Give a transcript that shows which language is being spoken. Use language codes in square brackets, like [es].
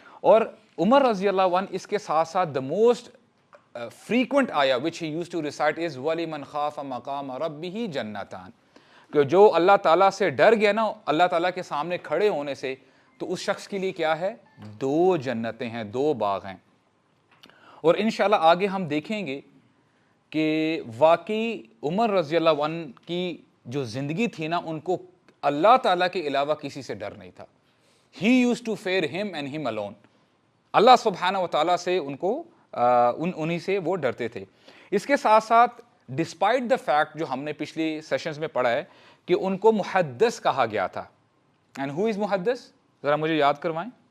[ur] اور عمر رضی اللہ عنہ اس کے ساتھ ساتھ [en] the most frequent [ur] آیا [en] which he used to recite is [ar] وَلِمَنْ خَافَ مَقَامَ رَبِّهِ جَنَّتَانِ، [ur] کہ جو اللہ تعالیٰ سے ڈر گیا نا اللہ تعالیٰ کے سامنے کھڑے ہونے سے، تو اس شخص کے لیے کیا ہے؟ 2 جنتیں ہیں، 2 باغ ہیں. اور انشاءاللہ آگے ہم دیکھیں گے کہ واقعی عمر رضی اللہ عنہ کی جو زندگی تھی نا، ان کو اللہ تعالیٰ کے علاوہ کسی سے ڈر نہیں تھا. [en] He used to fear him and him alone. [ur] اللہ سبحانہ و تعالیٰ سے ان کو انہی سے وہ ڈرتے تھے. اس کے ساتھ ساتھ [en] despite the fact [ur] جو ہم نے پچھلی سیشنز میں پڑھا ہے کہ ان کو محدث کہا گیا تھا. [en] and who is [ur] محدث؟ ذرا مجھے یاد کروائیں.